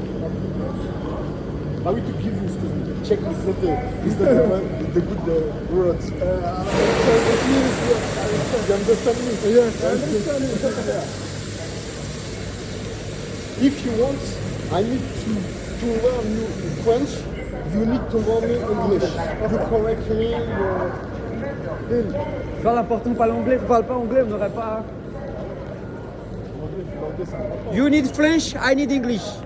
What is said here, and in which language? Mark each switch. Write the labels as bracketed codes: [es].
[en] I will to give you, excuse me, check is not the good words. You understand me? Yes, I understand you. If you want, I need to learn you French. You need to learn me English. You correct me. [fr] C'est pas l'important, pas l'anglais. Vous parlez pas anglais, vous n'aurez pas. [en] You need French, I need English.